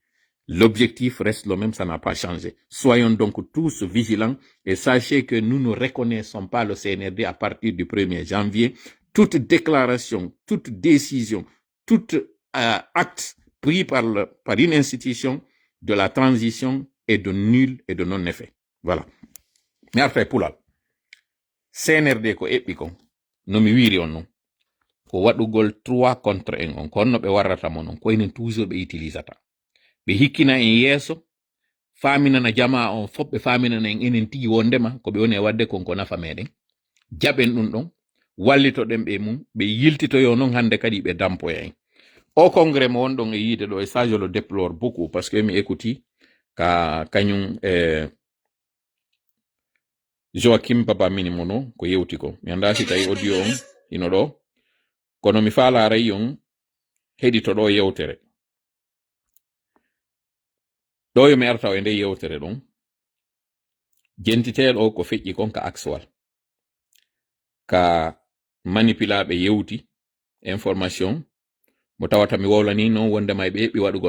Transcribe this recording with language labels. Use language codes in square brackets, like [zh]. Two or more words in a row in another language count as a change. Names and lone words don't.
[fr] L'objectif reste le même, ça n'a pas changé. Soyons donc tous vigilants et sachez que nous ne reconnaissons pas le CNRD à partir du 1er janvier. Toute déclaration, toute décision, tout acte pris par une institution de la transition est de nul et de non-effet. Voilà. Mais après, [ff] Poulal, CNRD ko eɓɓi kon, no mi wiri on non, ko waɗugol 3 contre 1 on, ko onno ɓe warrata mo non, ko enen toujours ɓe utilisata. Ɓe hikkina en yeeso, faaminana jama on fof, ɓe faaminana en enen tigi wondema ko ɓe woni e wadde kon ko nafa meɗen. Jaɓen ɗum ɗon, wallitoɗen ɓe mum, ɓe yiltitoyo non hande kadi ɓe dampoya en. [fr] Au congrès [ff] mo wonɗon e yiide ɗo, [fr] et ça je le déplore beaucoup, parce que [ff] mi écouti ka kañum Joachim Papa Minimono ko yewti ko. Mi anda si tawi audio on ino ɗo. kono mi faalaray yon hedi to ɗo yewtere ɗo yo mi arta e nde yewtere ɗon jentiteɗo ko feƴƴi kon ka axwal ka manipulaɓe yewti information mo tawata mi wolani non wondema e ɓe heɓi waɗugol